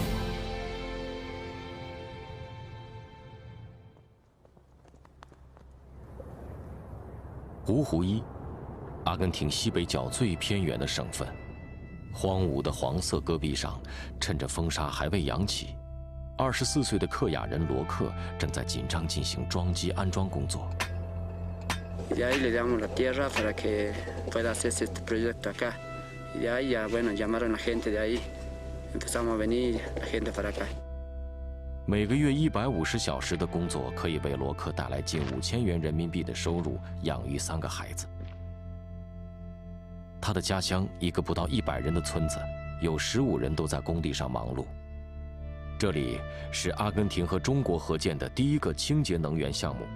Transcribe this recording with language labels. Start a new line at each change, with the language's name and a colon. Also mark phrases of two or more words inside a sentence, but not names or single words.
Chinese: 胡胡伊，阿根廷西北角最偏远的省份，荒芜的黄色戈壁上，趁着风沙还未扬起，24岁的克雅人罗克正在紧张进行装机安装工作。
Spanish: De ahí le damos la tierra para que pueda hacerse este proyecto acá. Y de ahí ya, bueno, llamaron a la gente de ahí. Empezamos a venir la gente para acá.
Chinese: 每个月150小时的工作可以为罗克带来近5000元人民币的收入，养育3个孩子。他的家乡一个不到100人的村子，有15人都在工地上忙碌。这里是阿根廷和中国合建的第一个清洁能源项目。